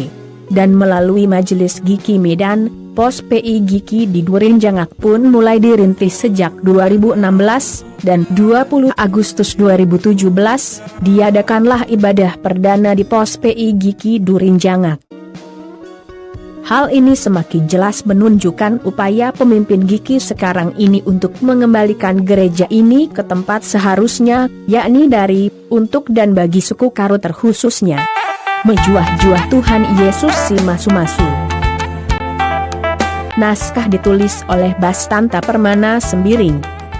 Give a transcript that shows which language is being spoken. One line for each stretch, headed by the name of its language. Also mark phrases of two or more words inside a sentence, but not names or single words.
Indonesian: Dan melalui Majelis GIKI Medan, POS PI GIKI di Durinjangak pun mulai dirintis sejak 2016, dan 20 Agustus 2017, diadakanlah ibadah perdana di POS PI GIKI Durinjangak. Hal ini semakin jelas menunjukkan upaya pemimpin GIKI sekarang ini untuk mengembalikan gereja ini ke tempat seharusnya, yakni dari, untuk dan bagi suku Karo terkhususnya.
Batak Karo: Mejuah-juah Tuhan Yesus si Masu-Masu.
Indonesian: Naskah ditulis oleh Bastanta Permana Sembiring.